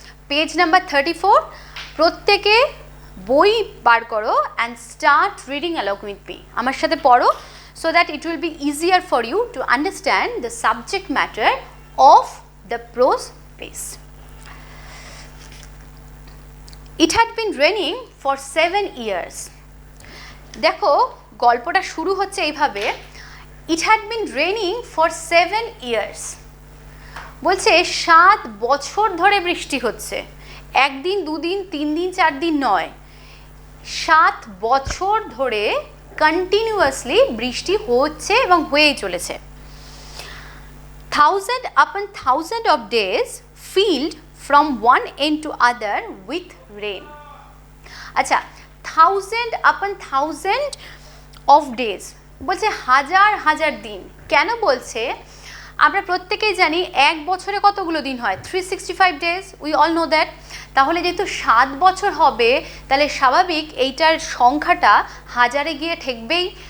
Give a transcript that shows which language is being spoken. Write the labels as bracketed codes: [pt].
[en] page number 34, [bn] প্রত্যেকে বই বার করো [en] and start reading along with me, [bn] আমার সাথে পড়ো, [en] So that it will be easier for you to understand the subject matter of the prose piece. It had been raining for 7 years. [bn] দেখো গল্পটা শুরু হচ্ছে এইভাবে, [en] It had been raining for 7 years. [bn] বলছে 7 বছর ধরে বৃষ্টি হচ্ছে, একদিন দুদিন 3 দিন 4 দিন নয়, 7 বছর ধরে কন্টিনিউয়াসলি বৃষ্টি হচ্ছে এবং হয়েই চলেছে। [en] Thousand upon thousand of days filled from one end to other with rain. [bn] আচ্ছা, 1000 upon 1000 of days বলছে হাজার হাজার দিন। কেন বলছে? আমরা প্রত্যেকেই জানি এক বছরে কতগুলো দিন হয়, 365 days, [en] We all know that. [bn] তাহলে যেহেতু 7 বছর হবে, তাহলে স্বাভাবিক এইটার সংখ্যাটা হাজারে গিয়ে ঠেকবেই।